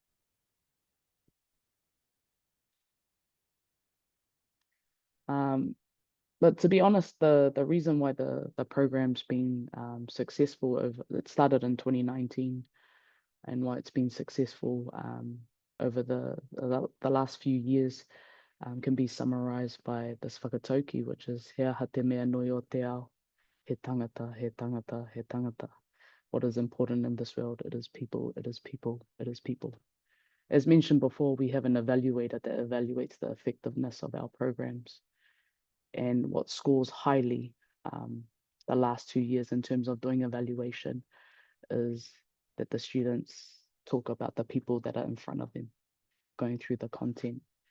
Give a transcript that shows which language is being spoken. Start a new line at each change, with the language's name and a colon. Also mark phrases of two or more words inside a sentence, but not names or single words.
English: But to be honest, the reason why the program's been successful it started in 2019, and why it's been successful over the last few years can be summarized by this whakatauki, which is
Māori: hea ha te mea nui o te ao, he tangata, he tangata, he tangata.
English: What is important in this world? It is people, it is people, it is people. As mentioned before, we have an evaluator that evaluates the effectiveness of our programs. And what scores highly the last 2 years in terms of doing evaluation is that the students talk about the people that are in front of them, going through the content.